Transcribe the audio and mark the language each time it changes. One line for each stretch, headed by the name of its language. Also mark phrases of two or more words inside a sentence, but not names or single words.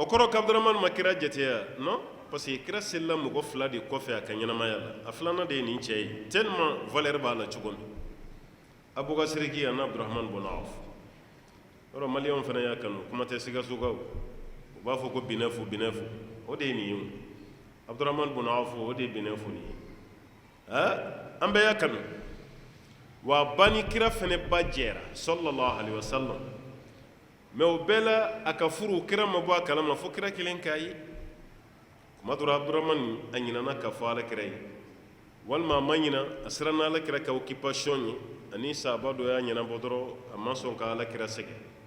Bambara: kɔrɔ ko abdurahmani ma kira jateya
French: non parce que
Bambara: kira selila mɔgɔ fila de kɔfɛ a ka ɲɛnamaya la a filanan de ye nin cɛ ye
French: tellement valeur
Bambara: b'a la cogo min abubakar ani abdurahmani bun awf yɔrɔ maliyɛnw fana y'a kanu kuma tɛ sikasokaw u b'a fɔ ko binɛfu binɛfu o de ye nin ye abdurahmani bun awf o de ye binɛfu nin ye an bɛɛ y'a kanu wa ba ni kira fana ba jɛra
Arabic: صلى الله عليه وسلم
Bambara: mais o bɛɛ la a ka furu kira ma bɔ a kalama fo kira kelen k'a ye kuma dɔra abdurahmani a ɲinana ka fɔ ala kira ye walima a ma ɲina a siranna ala kira ka occupation ye ani sahaba dɔ y'a ɲɛnabɔ dɔrɔn a ma sɔn ka ala kira sɛgɛn